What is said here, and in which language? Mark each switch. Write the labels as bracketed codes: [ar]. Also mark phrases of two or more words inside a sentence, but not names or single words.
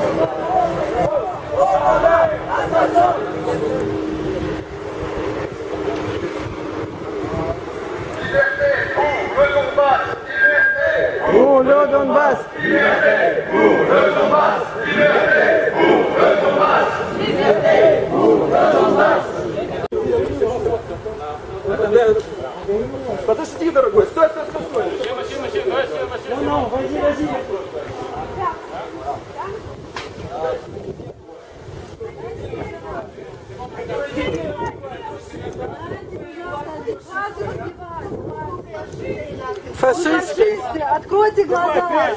[fr] Pour le Donbass! Liberté pour le Donbass! Liberté pour le Donbass! Liberté pour le Donbass! [ru] Подожди, дорогой, стой, стой, стой, стой. [fr] Non, vas-y, vas-y. [ru] Фашисты! Откройте глаза!